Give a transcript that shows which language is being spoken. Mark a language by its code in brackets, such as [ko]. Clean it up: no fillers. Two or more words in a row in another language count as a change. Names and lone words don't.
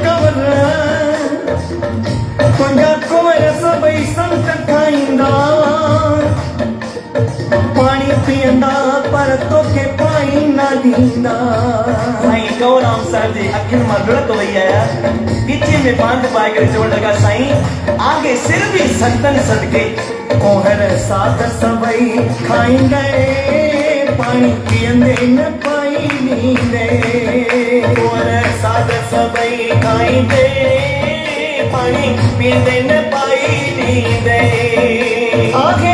[sd] कुंवर सभई संत खाईंदा पाणी पीअंदा पर तोखे पाणी न ॾींदा साईं कंवरराम साहिब जे अखियुनि मां लुढ़क वई आया पीछे में बांध पाए करे चवण लॻा साईं आगे सिर भी संतन सदके कोहर साध सभई खाईंदे पाणी पीअंदे न पाई ॾींदे कोहर साध सभई खाईंदे पाणी पीअंदे न पाई ॾींदे आगे